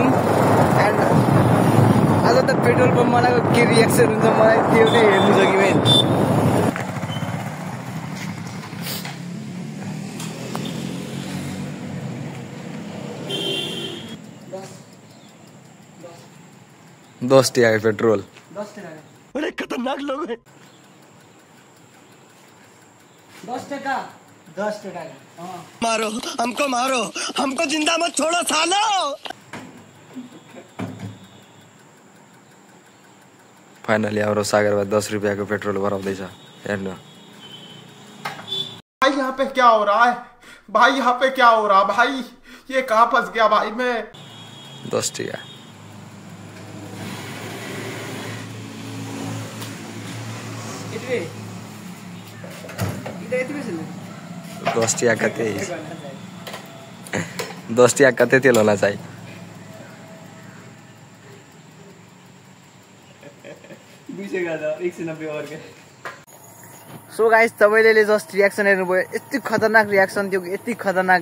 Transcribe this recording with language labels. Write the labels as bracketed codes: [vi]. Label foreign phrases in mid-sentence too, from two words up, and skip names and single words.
[ne] एन्ड आज त पेट्रोल पम्पवालाको के रियाक्सन हुन्छ मलाई त्यो नै हेर्नु छ कि मेन। दस टका पेट्रोल। 10 टका। [hi] अरे खतरनाक लोग हैं। 10 टका 10 टका। मारो, हमको जिंदा मत छोड़ो सालो। [ne] फाइनली हाम्रो सागरबा 10 रुपैयाँको पेट्रोल भराउँदैछ। हेर्नु [hi] भाई, यहाँ पे क्या हो रहा है भाई? यहाँ पे क्या हो रहा भाई? ये कहाँ फंस गया भाई मैं? [ne] 10 टका। 10 टका कतै 10 टका कतै तेल होला चाहिँ। [en] so guys, [ne] तपाईँले [en] just reaction [ne] हेर्नुभयो। यति खतरनाक रियाक्सन थियो, यति खतरनाक।